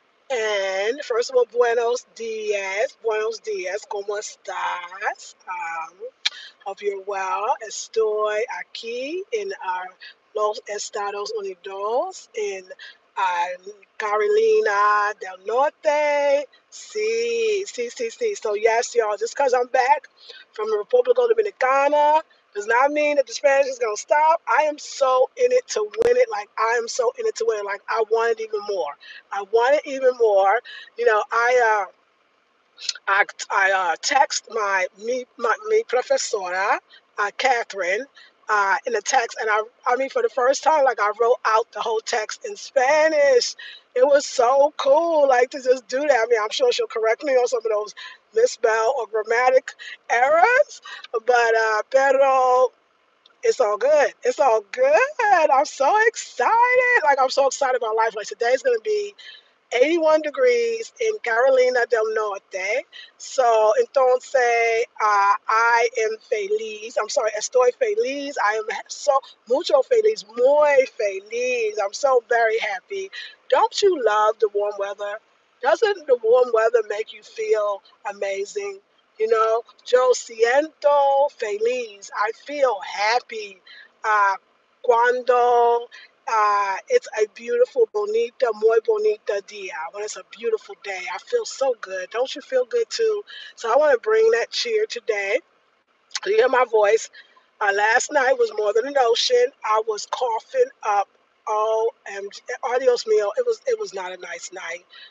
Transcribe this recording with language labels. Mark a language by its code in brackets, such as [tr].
[en] And first of all, [es] buenos dias, ¿cómo estás? [en] Hope you're well. [es] Estoy aquí en los Estados Unidos, en Carolina del Norte. Sí. [en] So yes, y'all, just because I'm back from the Republic Dominicana does not mean that the Spanish is going to stop. I am so in it to win it. Like, I am so in it to win it. Like, I want it even more. I want it even more. You know, I text my professora, Catherine, in a text, and I mean for the first time, like I wrote out the whole text in Spanish. It was so cool, like to just do that. I mean, I'm sure she'll correct me on some of those misspell or grammatic errors, but pero it's all good. It's all good. I'm so excited. Like I'm so excited about life. Like today's gonna be 81 degrees in Carolina del Norte. So, entonces, I am feliz. I'm sorry, [es] estoy feliz. [en] I am so [es] mucho feliz, muy feliz. [en] I'm so very happy. Don't you love the warm weather? Doesn't the warm weather make you feel amazing? You know, [es] yo siento feliz. [en] I feel happy. [es] Uh, cuando [en] it's a beautiful, [es] bonita, muy bonita dia. [en] When it's a beautiful day, I feel so good. Don't you feel good too? So I want to bring that cheer today. You hear my voice. Last night was more than an ocean. I was coughing up. Oh, and [es] adios mio. [en] It was not a nice night.